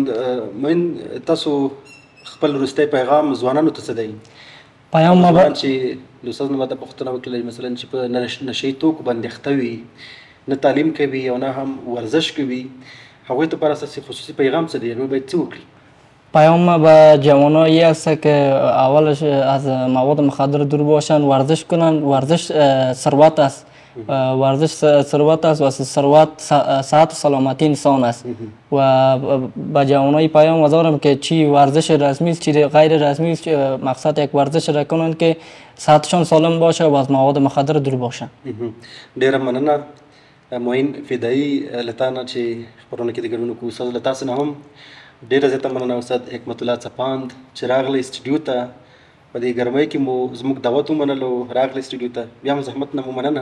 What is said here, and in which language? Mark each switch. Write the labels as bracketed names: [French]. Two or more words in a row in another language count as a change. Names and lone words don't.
[Pashto] معین تاسو خپل وروستی پیغام ځوانانو ته څه دی؟ پیغام چې له استاد نه ماته پوښتنه وکړله مثلا چې په نشهیي توکو باندې اخته وي، نه تعلیم کوي او نه هم ورزش کوي، هغوی ته لپاره ستاسو خصوصي پیغام څه دی؟ هغوی باید څه وکړي؟ [Persian] پیام به جوانان این است که اولش از مواد مخدر دور باشند، ورزش کنند. ورزش ثروت است، ورزش ثروت است و ثروت صحت و سلامتی انسان است. و به جوانای پیام گذارم که چی ورزش رسمی است چی غیر رسمی است، مقصد یک ورزش را کنند که صحتشان سالم باشه و از مواد مخدر دور باشند. [Pashto] ډېره مننه معین فدایي له تا نه چې خپرونه کې د ګډون وکړو. استاد له تاسو نه هم ډېره زیاته مننه استاد حکمت الله څپاند چې راغلی سټوډیو ته. په دې ګرمۍ کې مو زموږ دعوت ومنلو، راغلی سټوډیو ته. بیا هم زحمت نه مو مننه.